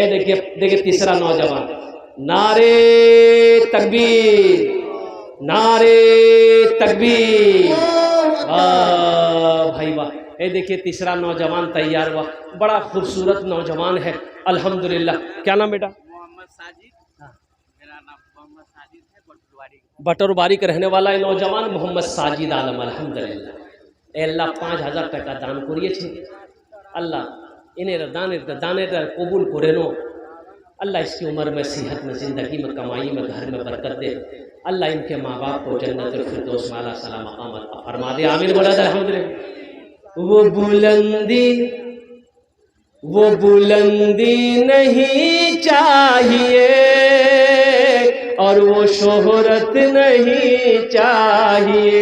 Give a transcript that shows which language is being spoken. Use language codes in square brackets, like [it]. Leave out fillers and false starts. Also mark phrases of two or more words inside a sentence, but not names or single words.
[ur] دیکھیے تیسرا نوجوان، نعرے تکبیر، نعرے تکبیر، بھائی واہ۔ دیکھیے تیسرا نوجوان تیار ہوا، بڑا خوبصورت نوجوان ہے الحمدللہ۔ کیا نام بیٹا؟ محمد ساجد۔ میرا نام محمد ساجد ہے، بٹورباری کا رہنے والا ہے نوجوان محمد ساجد عالم الحمدللہ۔ اے اللہ 5000 [bn] টাকা দান করিয়েছে, [ur] আল্লাহ انہیں دانے قبول کرے نو. اللہ اس کی عمر میں، صحت میں، زندگی میں، کمائی میں، گھر میں برکت دے. اللہ ان کے ماں باپ کو جنت الفردوس میں اعلیٰ سلام مقام عطا فرما دے. آمین بولا جائے الحمدللہ۔ وہ بلندی نہیں چاہیے اور وہ شہرت نہیں چاہیے,